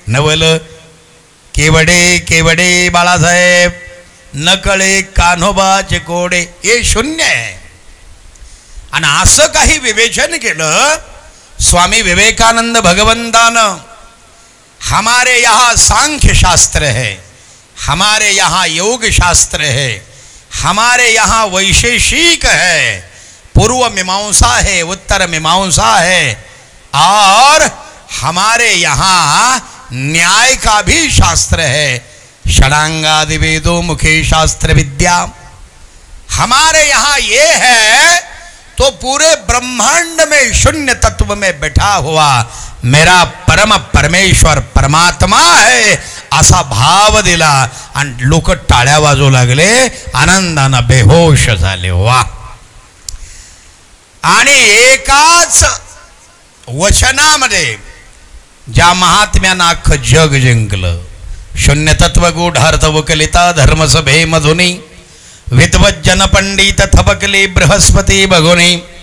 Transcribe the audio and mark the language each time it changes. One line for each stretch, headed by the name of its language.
Marathi: नवल केवडे केवडे बाळासाहेब, नकळे कान्होबाचे कोडे. हे शून्य आहे. आणि असं काही विवेचन केलं स्वामी विवेकानंद भगवंतानं.
Hindi: हमारे यहाँ सांख्य शास्त्र है, हमारे यहाँ योग शास्त्र है, हमारे यहाँ वैशेषिक है, पूर्व मीमांसा है, उत्तर मीमांसा है, और हमारे यहाँ न्याय का भी शास्त्र है.
Sanskrit: षडांगादि वेदों मुखे शास्त्र विद्या.
Hindi: हमारे यहाँ ये है तो पूरे ब्रह्मांड में शून्य तत्व में बैठा हुआ मेरा परम परमेश्वर परमात्मा है
Marathi: असा भाव दिला. आणि लोक टाळ्या वाजवू लागले, आनंदानं बेहोश झाले. वा. आणि एकाच वचनामध्ये ज्या महात्म्यानं अख्खं जग जिंकलं. शून्य तत्व गूढार्थ वकलिता धर्मसभे मधुनी, विद्वज्जन पंडित थबकली बृहस्पती बघुनी.